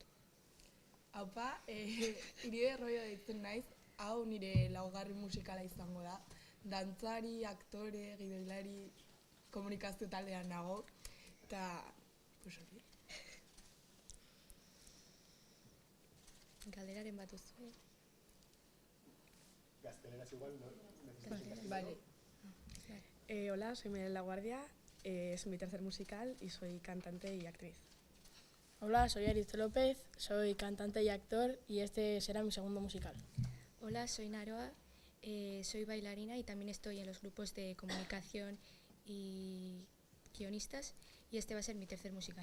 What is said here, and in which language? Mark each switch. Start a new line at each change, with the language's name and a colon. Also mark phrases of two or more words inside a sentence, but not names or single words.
Basque: Haupa, Iride Roio deitzen naiz, hau nire laugarren musikala izango da. Dantzari, aktore, gidoilari, komunikazio taldean nago, eta hori. Galderaren bat duzu. Gazteleraz igual,
Spanish: ¿no? Vale. Hola, soy Maialen Laguardia, es mi tercer musical y soy cantante y actriz. Hola, soy Aritz López, soy cantante y actor y este será mi segundo musical. Hola, soy Naroa. Soy bailarina y también estoy en los grupos de comunicación y guionistas y este va a ser mi tercer musical.